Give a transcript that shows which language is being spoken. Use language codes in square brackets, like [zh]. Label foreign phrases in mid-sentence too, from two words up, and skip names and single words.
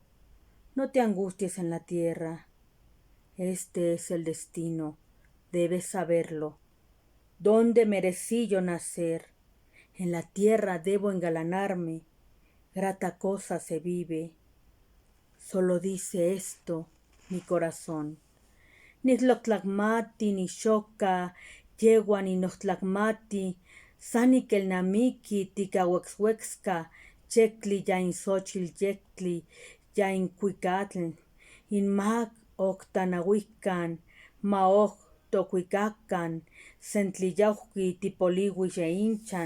[es] No te angusties en la tierra. Este es el destino, debes saberlo. ¿Dónde merecí yo nacer? En la tierra debo engalanarme. Grata cosa se vive. Solo dice esto mi corazón. [nci] Nitloctlacmati, ni xoca, yegua ni noctlacmati, sanikelnamiki, ticahuexhuexca, checli ya in xochil yectli, ya in cuicatl, in mag octanahuican, maoj tocuicacan, sentliyauqui tipolihui ye hinchan.